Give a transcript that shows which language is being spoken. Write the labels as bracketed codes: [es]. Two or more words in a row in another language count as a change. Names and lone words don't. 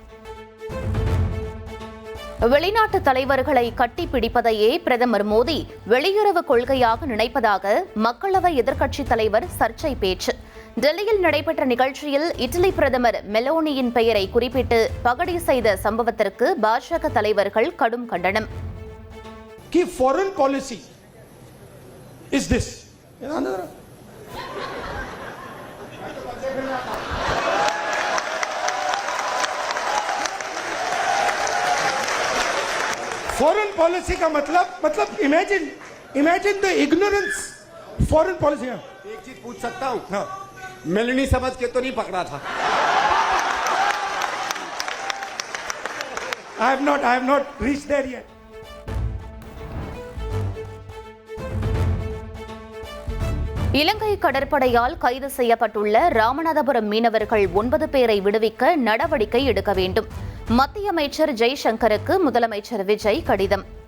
[ta] வெளிநாட்டு தலைவர்களை கட்டிப்பிடிப்பதையே பிரதமர் மோடி வெளியுறவு கொள்கையாக நினைப்பதாக மக்களவை எதிர்க்கட்சித் தலைவர் சர்ச்சை பேச்சு. டெல்லியில் நடைபெற்ற நிகழ்ச்சியில் இட்டலி பிரதமர் மெலோனியின் பெயரை குறிப்பிட்டு பகடி செய்த சம்பவத்திற்கு பாஜக தலைவர்கள் கடும் கண்டனம். [en] foreign policy [hi] का मतलब [en] imagine the ignorance foreign policy. [hi] एक चीज पूछ सकता हूं? हाँ. मेलनी समझ के तो नहीं पकड़ा था? [en] I have not reached there yet. [ta] இலங்கை கடற்படையால் கைது செய்யப்பட்டுள்ள ராமநாதபுரம் மீனவர்கள் 9 பேரை விடுவிக்க நடவடிக்கை எடுக்க வேண்டும். மத்திய அமைச்சர் ஜெய்சங்கருக்கு முதலமைச்சர் விஜய் கடிதம்.